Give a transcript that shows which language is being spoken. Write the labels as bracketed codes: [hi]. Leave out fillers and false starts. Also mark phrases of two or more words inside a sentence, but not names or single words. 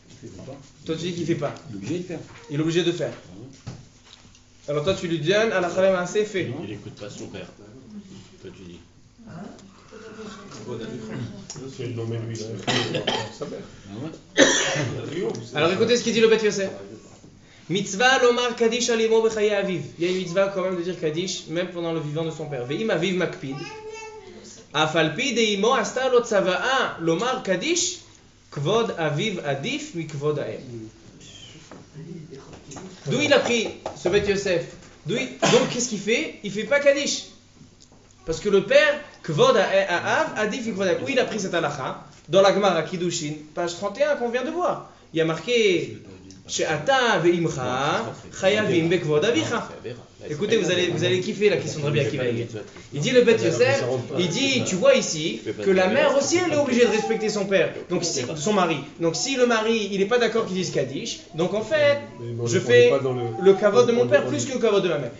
[fr] Toi, tu dis qu'il ne fait pas. Il est obligé de faire. Il est obligé de faire. Alors, toi, tu lui donnes à la khalem assez fait. Il n'écoute pas son père. Toi, tu dis. C'est le nommé lui, sa mère. Alors, écoutez ce qu'il dit le Bet Yosef. [he] מצוה לומר קדיש עלימו בחיי אביו. [fr] Il y a une mitzvah quand même de dire kaddish, même pendant le vivant de son père. [he] ואם אביו מקפיד. אף על פי דאימו עשתה לו צוואה לומר קדיש. כבוד אביו עדיף מכבוד האם. [fr] D'où il a pris ce Bet Yosef? Donc qu'est-ce qu'il fait? Il fait pas Kaddish. Parce que le père, [he] כבוד אב, עדיף מכבוד האם. [fr] Où il a pris cette halakha? Dans la Gemara Kiddushin, page 31 qu'on vient de voir. Il y a marqué [he] שאתה ואמך חייבים בכבוד אביך. [fr] Écoutez, vous allez kiffer la question de Rabbi Akiva. Il dit le Bet Yosef, il dit, tu vois ici, que la mère aussi, elle est obligée de respecter son père, donc son mari. Donc si le mari, il n'est pas d'accord qu'il dise Kaddish, donc en fait, je fais le kavod de mon père plus que le kavod de ma mère.